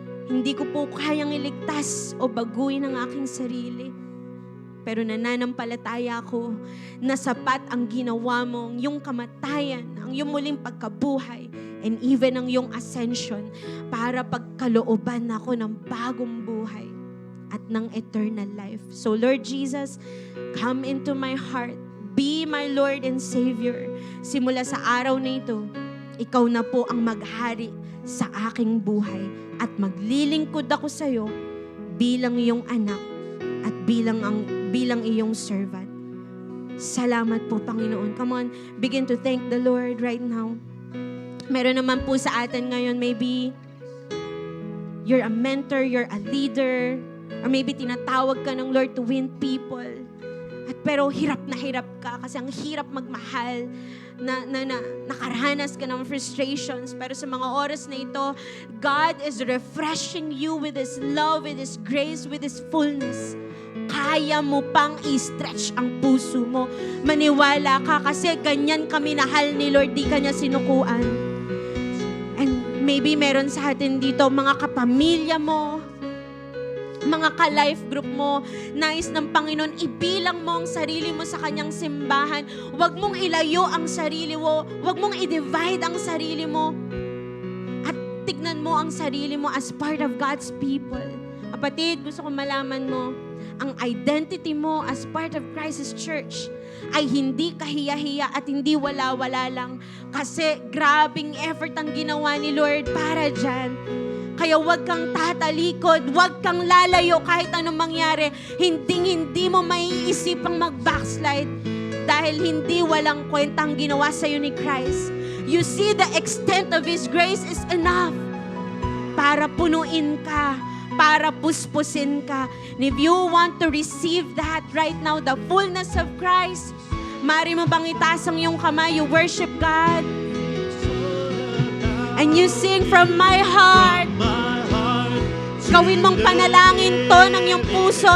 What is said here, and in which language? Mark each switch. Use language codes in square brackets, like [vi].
[tl] Hindi ko po kayang iligtas o baguhin ang aking sarili. Pero nananampalataya ako na sapat ang ginawa mo, ang iyong kamatayan, ang iyong muling pagkabuhay, [en] and even [tl] ang iyong ascension para pagkalooban ako ng bagong buhay at ng [en] eternal life. So Lord Jesus, come into my heart. Be my Lord and Savior. [tl] Simula sa araw na ito, ikaw na po ang maghari sa aking buhay at maglilingkod ako sa iyo bilang iyong anak at bilang iyong servant. Salamat po, Panginoon. [en] Come on, begin to thank the Lord right now. [tl] Meron naman po sa atin ngayon, [en] maybe you're a mentor, you're a leader, or maybe [tl] tinatawag ka ng [en] Lord to win people. [tl] Pero hirap ka kasi ang hirap magmahal, nakaranas ka ng frustrations. Pero sa mga oras na ito, [en] God is refreshing you with His love, with His grace, with His fullness. [tl] Kaya mo pang i-stretch ang puso mo. Maniwala ka kasi ganyan ka minahal ni Lord, di ka niya sinukuan. [en] And maybe [tl] meron sa atin dito, mga kapamilya mo, mga ka-life group mo, nais ng Panginoon, ibilang mo ang sarili mo sa kanyang simbahan. Huwag mong ilayo ang sarili mo. Huwag mong i-divide ang sarili mo. At tignan mo ang sarili mo [en] as part of God's people. [tl] Kapatid, gusto ko malaman mo, ang identity mo [en] as part of Christ's Church [tl] ay hindi kahiya-hiya at hindi wala-wala lang. Kasi grabing effort ang ginawa ni Lord para dyan. Kaya huwag kang tatalikod, huwag kang lalayo kahit anong mangyari. Hindi mo maiisipang mag-backslide dahil hindi walang kwentang ginawa sa'yo ni Christ. [en] You see, the extent of His grace is enough [tl] para punuin ka, para puspusin ka. [en] And if you want to receive that right now, the fullness of Christ, [tl] mari mo bang itaas ang iyong kamay, [en] you worship God. And you sing from my heart. [tl] Gawin mong panalangin to ng iyong puso.